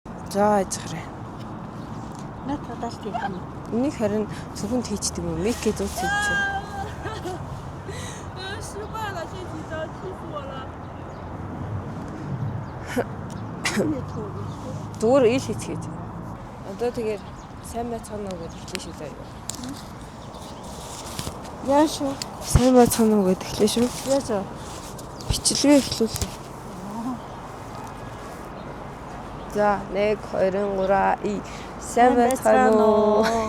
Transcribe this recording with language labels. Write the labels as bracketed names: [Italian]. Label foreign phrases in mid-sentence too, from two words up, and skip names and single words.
[Mongolian] За ажгараа. Наад тадаалт юм. Энийг харин зөвхөн хийчдэг юм. Микээ зүүц хийж. [Chinese] 失败了，这几招气死我了。 [Mongolian] Зүгээр ил хийцгээд. Одоо тэгээд сайн байцгаана уу гэж хэлээ шүү дээ. Яаш уу? Сайн байцгаана уу гэж хэлээ шүү. Яаш уу? Бичлэгээ эхлүүлээ. За 1 2 3 сайн байцгаана уу?